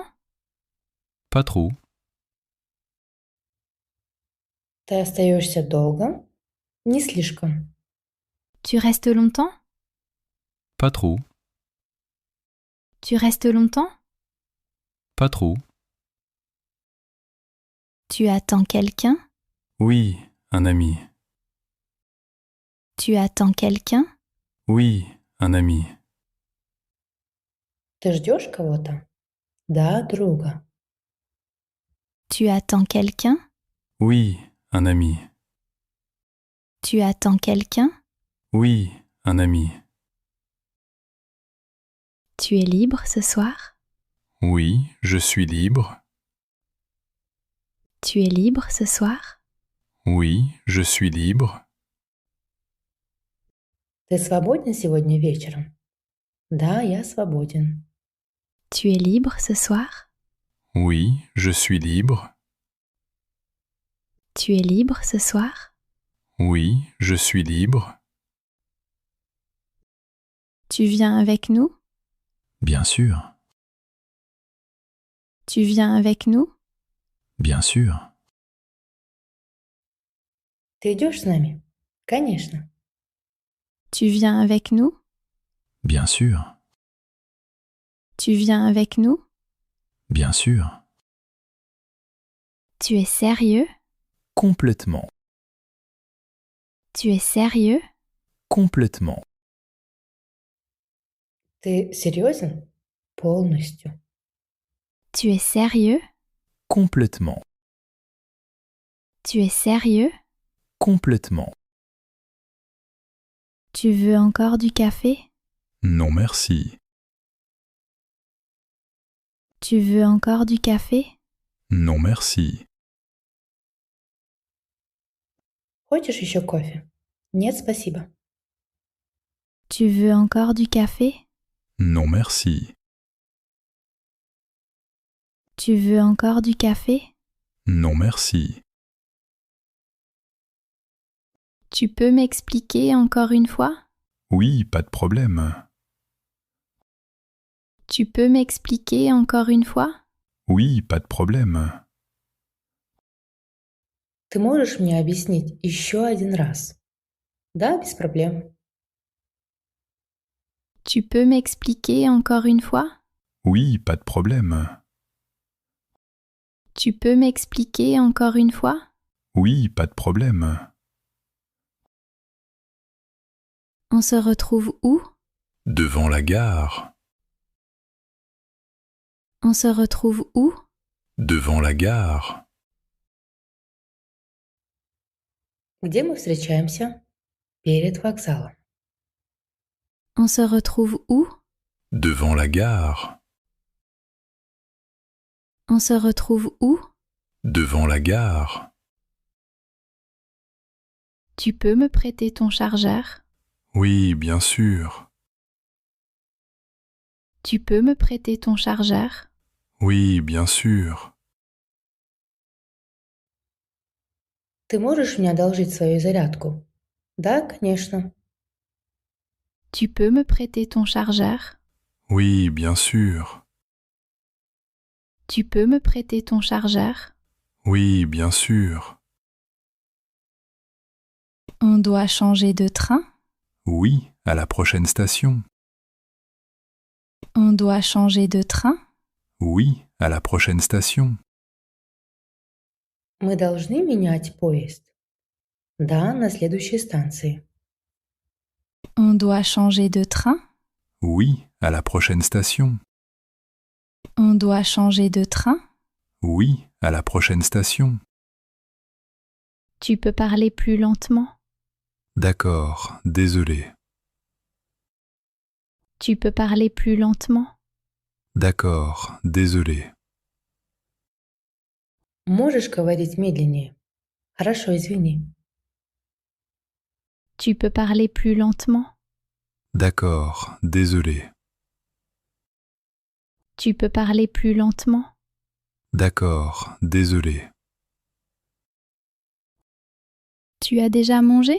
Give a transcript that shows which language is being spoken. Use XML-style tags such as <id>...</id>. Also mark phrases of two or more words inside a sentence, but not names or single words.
<fr>pas trop.</fr> <ru>Ты остаешься долго? Не слишком.</ru> <fr>Tu restes longtemps? Pas trop, Tu restes longtemps? pas trop. Tu attends quelqu'un? Oui, un ami. Tu attends quelqu'un? Oui, un ami.</fr> <ru>Ты ждешь кого-то? Да, друга.</ru> <fr>Tu attends quelqu'un? Oui, un ami. Tu attends quelqu'un? Oui, un ami. Tu es libre ce soir? Oui, je suis libre. Tu es libre ce soir? Oui, je suis libre.</fr> <ru>Ты свободен сегодня вечером? Да, я свободен.</ru> <fr>Tu es libre ce soir? Oui, je suis libre. Tu es libre ce soir? Oui, je suis libre. Tu viens avec nous? Bien sûr, Tu viens avec nous? bien sûr.</fr> <ru>Ты идешь с нами? Конечно.</ru> <fr>Tu viens avec nous? Bien sûr, Tu viens avec nous? bien sûr. Tu es sérieux? Complètement, Tu es sérieux? complètement.</fr> <ru>Ты серьезен? Полностью.</ru> <fr>Tu es sérieux? Complètement, Tu es sérieux? complètement. Tu veux encore du café? Non merci. Tu veux encore du café? Non merci.</fr> <ru>Хочешь еще кофе? Нет, спасибо.</ru> <fr>Tu veux encore du café? Non merci. Tu veux encore du café? Non merci. Tu peux m'expliquer encore une fois? Oui, pas de problème. Tu peux m'expliquer encore une fois? Oui, pas de problème.</fr> <ru>Ты можешь мне объяснить еще один раз? Да, без проблем.</ru> <fr>Tu peux m'expliquer encore une fois? Oui, pas de problème. Tu peux m'expliquer encore une fois? Oui, pas de problème. On se retrouve où? Devant la gare. On se retrouve où? Devant la gare.</fr> <ru>Где мы встречаемся? Перед вокзалом.</ru> <fr>On se retrouve où? Devant la gare. On se retrouve où? Devant la gare. Tu peux me prêter ton chargeur? Oui, bien sûr. Tu peux me prêter ton chargeur? Oui, bien sûr.</fr> <ru>Ты можешь мне одолжить свою зарядку? Да, конечно.</ru> <fr>Tu peux me prêter ton chargeur? Oui, bien sûr. Tu peux me prêter ton chargeur? Oui, bien sûr. On doit changer de train? Oui, à la prochaine station. On doit changer de train? Oui, à la prochaine station.</fr> <ru>Мы должны менять поезд? Да, на следующей станции.</ru> <fr>On doit changer de train? Oui, à la prochaine station. On doit changer de train? Oui, à la prochaine station. Tu peux parler plus lentement? D'accord, désolé. Tu peux parler plus lentement? D'accord, désolé.</fr> <ru>Можешь говорить медленнее? Хорошо, извини.</ru> <fr>Tu peux parler plus lentement? D'accord, désolé. Tu peux parler plus lentement? D'accord, désolé. Tu as déjà mangé?</fr>